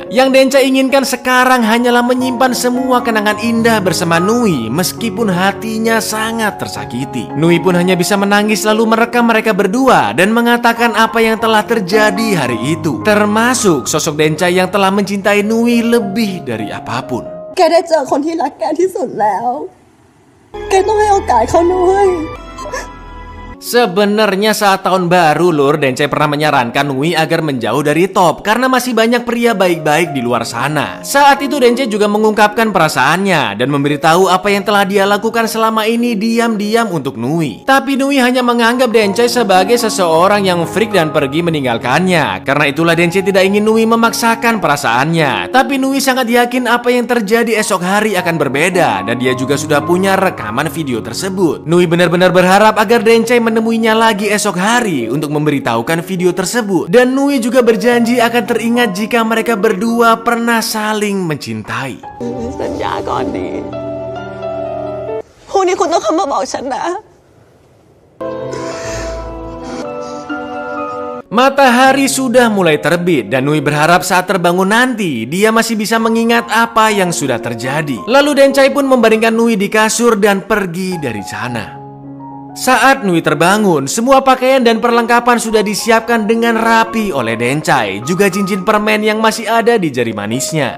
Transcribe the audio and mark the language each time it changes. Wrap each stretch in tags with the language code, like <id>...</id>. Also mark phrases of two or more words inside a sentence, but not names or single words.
<id>Yang Dencai inginkan sekarang hanyalah menyimpan semua kenangan indah bersama Nui meskipun hatinya sangat tersakiti. Nui pun hanya bisa menangis lalu merekam mereka berdua dan mengatakan apa yang telah terjadi hari itu. Termasuk sosok Dencai yang telah mencintai Nui lebih dari apapun.</id> <th>แกได้เจอคนที่รักแกที่สุดแล้วแกต้องให้โอกาสเขาด้วย</th> <id>Sebenarnya saat tahun baru Lur, Dencai pernah menyarankan Nui agar menjauh dari Top karena masih banyak pria baik-baik di luar sana. Saat itu Dencai juga mengungkapkan perasaannya dan memberitahu apa yang telah dia lakukan selama ini diam-diam untuk Nui. Tapi Nui hanya menganggap Dencai sebagai seseorang yang freak dan pergi meninggalkannya. Karena itulah Dencai tidak ingin Nui memaksakan perasaannya. Tapi Nui sangat yakin apa yang terjadi esok hari akan berbeda dan dia juga sudah punya rekaman video tersebut. Nui benar-benar berharap agar Dencai menemuinya lagi esok hari untuk memberitahukan video tersebut. Dan Nui juga berjanji akan teringat jika mereka berdua pernah saling mencintai.</id> <th>สัญญาก่อนดีพรุ่งนี้คุณต้องเข้ามาบอกฉันนะ</th> <id>Matahari sudah mulai terbit dan Nui berharap saat terbangun nanti dia masih bisa mengingat apa yang sudah terjadi. Lalu Dencai pun membaringkan Nui di kasur dan pergi dari sana. Saat Nui terbangun, semua pakaian dan perlengkapan sudah disiapkan dengan rapi oleh Dencai, juga cincin permen yang masih ada di jari manisnya.</id>